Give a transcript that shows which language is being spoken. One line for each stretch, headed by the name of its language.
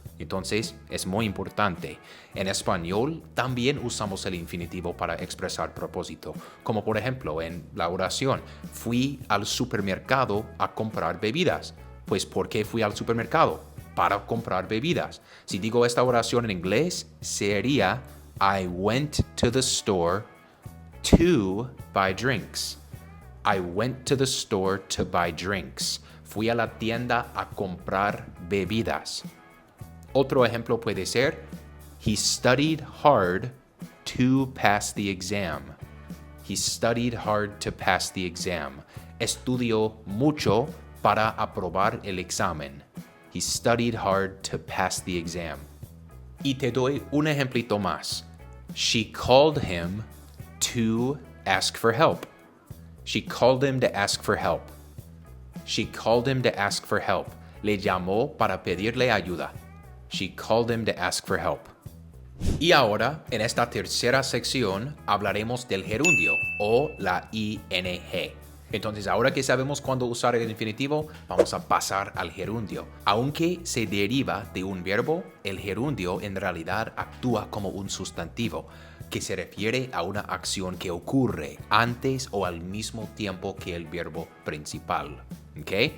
Spanish: Entonces, es muy importante. En español también usamos el infinitivo para expresar propósito, como por ejemplo en la oración, fui al supermercado a comprar bebidas. Pues, ¿por qué fui al supermercado? Para comprar bebidas. Si digo esta oración en inglés, sería
English: I went to the store to buy drinks. I went to the store to buy drinks.
Spanish: Fui a la tienda a comprar bebidas. Otro ejemplo puede ser,
English: he studied hard to pass the exam. He studied hard to pass the exam.
Spanish: Estudió mucho para aprobar el examen.
English: He studied hard to pass the exam.
Spanish: Y te doy un ejemplito más.
English: She called him to ask for help. She called him to ask for help. She called him to ask for help.
Spanish: Le llamó para pedirle ayuda.
English: She called him to ask for help.
Spanish: Y ahora, en esta tercera sección, hablaremos del gerundio o la ing. Entonces, ahora que sabemos cuándo usar el infinitivo, vamos a pasar al gerundio. Aunque se deriva de un verbo, el gerundio en realidad actúa como un sustantivo, que se refiere a una acción que ocurre antes o al mismo tiempo que el verbo principal. ¿Ok?